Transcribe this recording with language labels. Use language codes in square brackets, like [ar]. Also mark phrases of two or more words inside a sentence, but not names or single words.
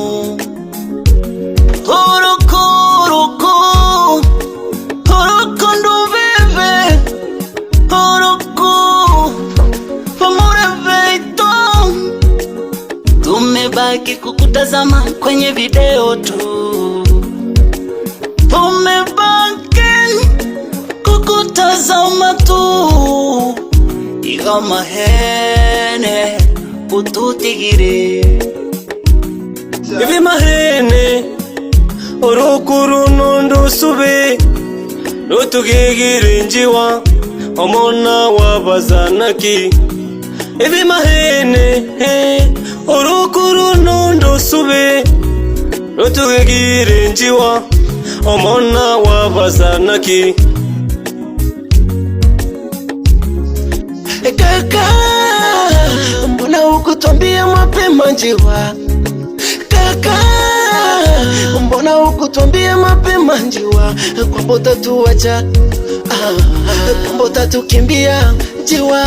[zak] Uruku uruku Uruku ndubebe Uruku Pamure veito [sw] Tumebaki kukutazama kwenye video tu Tumebaki kukutazama tu [zak] Iga mahene ututigire Ivi mahene Urukuru nondo sube Rutugigire njiwa Omona wabazanaki Ivi mahene Urukuru nondo sube Rutugigire njiwa Omona wabazanaki [sw] Kaka, mbona hukutwambia mapema njiwa? Kaka, mbona hukutwambia mapema njiwa? Kwamba utatuacha, kwamba utatukimbia njiwa.